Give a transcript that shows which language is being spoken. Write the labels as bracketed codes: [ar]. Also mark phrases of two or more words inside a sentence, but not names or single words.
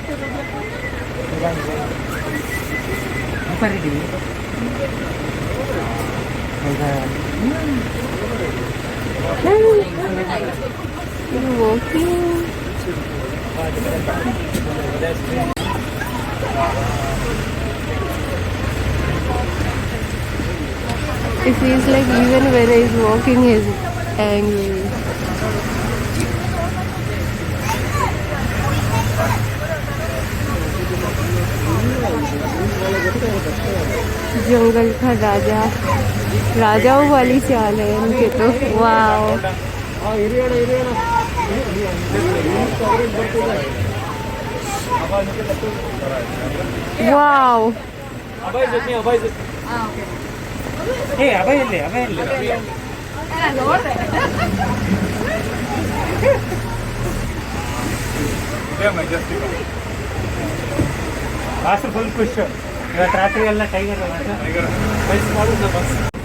[en] You're walking. It feels like even when he's walking, he's angry. [hi] जंगल का राजा, राजाओं वाली चाल है इनके तो। वाओ, वाओ। [kn] ಫುಲ್ ಖುಷ್ ಇವತ್ತು ರಾತ್ರಿ ಎಲ್ಲ ಟೈಗರ್ ಬಸ್ ಮಾಡುದು ಬಸ್